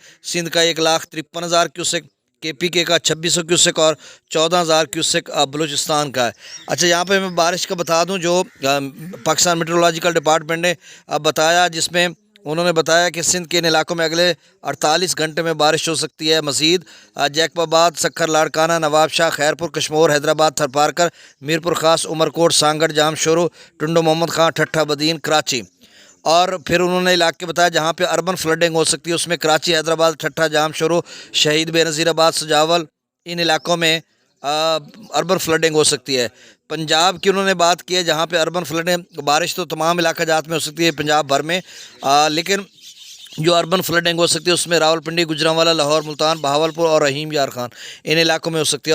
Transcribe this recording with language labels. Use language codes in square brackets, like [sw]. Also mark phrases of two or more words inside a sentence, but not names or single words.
[ur] سندھ کا 1,53,000 کیوسک، کے پی کے کا 2,600 کیوسک اور 14,000 کیوسک بلوچستان کا ہے. اچھا، یہاں پہ میں بارش کا بتا دوں جو پاکستان میٹرولوجیکل ڈیپارٹمنٹ نے بتایا، جس میں انہوں نے بتایا کہ سندھ کے ان علاقوں میں اگلے 48 گھنٹے میں بارش ہو سکتی ہے. مزید جیکب آباد، سکھر، لاڑکانہ، نوابشاہ، خیرپور، کشمور، حیدرآباد، تھرپارکر، میرپور خاص، عمرکوٹ، سانگھڑ، جامشورو، ٹنڈو محمد خان، ٹھٹھہ بدین، کراچی. اور پھر انہوں نے علاقے بتایا جہاں پہ [en] urban flooding [ur] ہو سکتی ہے، اس میں کراچی، حیدرآباد، ٹھٹھہ, جامشورو، شہید بینظیر آباد، سجاول، ان علاقوں میں [en] urban flooding [ur] ہو سکتی ہے. پنجاب کی انہوں نے بات کی ہے جہاں پہ [en] urban flooding, [ur] بارش تو تمام علاقہ جات میں ہو سکتی ہے پنجاب بھر میں، لیکن جو [en] urban flooding [ur] ہو سکتی ہے اس میں راولپنڈی، گوجرانوالہ، لاہور، ملتان، بہاولپور اور رحیم یار خان، ان علاقوں میں ہو سکتی ہے.